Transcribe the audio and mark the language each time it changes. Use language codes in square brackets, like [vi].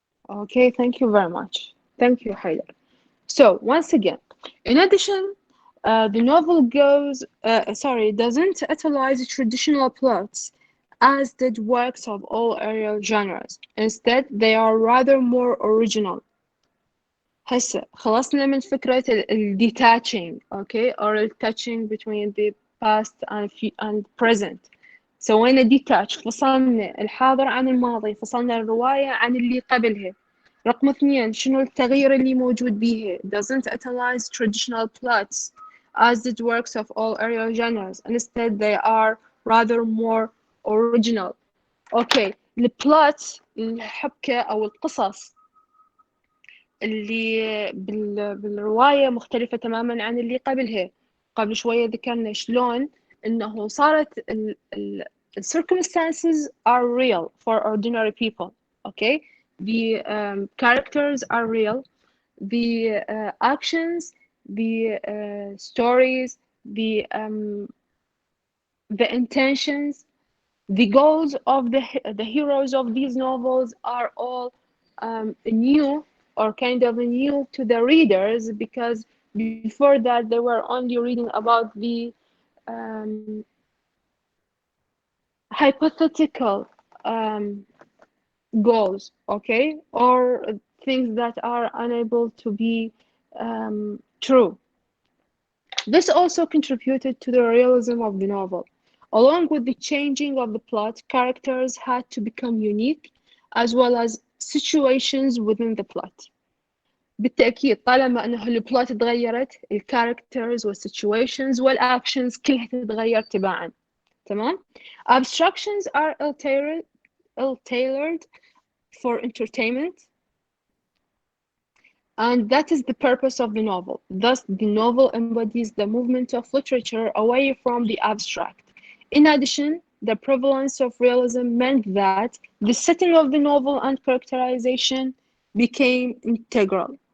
[en] Okay, thank you very much. Thank you, Haider. So, once again, in addition, the novel doesn't utilize traditional plots as did works of all earlier genres. Instead, they are rather more original. [ar] هسه خلصنا من فكرة ال [en] detaching, okay, or touching between the past and present. [ar] سوينا detach، فصلنا الحاضر عن الماضي، فصلنا الرواية عن اللي قبلها. رقم 2، شنو التغيير اللي موجود بيها؟ [en] Doesn't utilize traditional plots as did works of all earlier genres. Instead, they are rather more original. [ar] Okay, البلوت، الحبكة أو القصص اللي بالرواية مختلفة تماما عن اللي قبلها. قبل شوية ذكرنا شلون إنه صارت ال [en] circumstances are real for ordinary people. Okay, the characters are real, the actions, the stories, the intentions, the goals of the heroes of these novels are all new or kind of new to the readers, because before that they were only reading about the hypothetical goals, okay, or things that are unable to be true. This also contributed to the realism of the novel. Along with the changing of the plot, characters had to become unique as well as situations within the plot. [ar] بالتأكيد طالما أنه البلوت تغيرت، الكاركترز والsituations والactions كلها تتغير تباعا. [en] تمام؟ Abstractions are ill-tailored for entertainment, and that is the purpose of the novel. Thus, the novel embodies the movement of literature away from the abstract. In addition, the prevalence of realism meant that the setting of the novel and characterization became integral.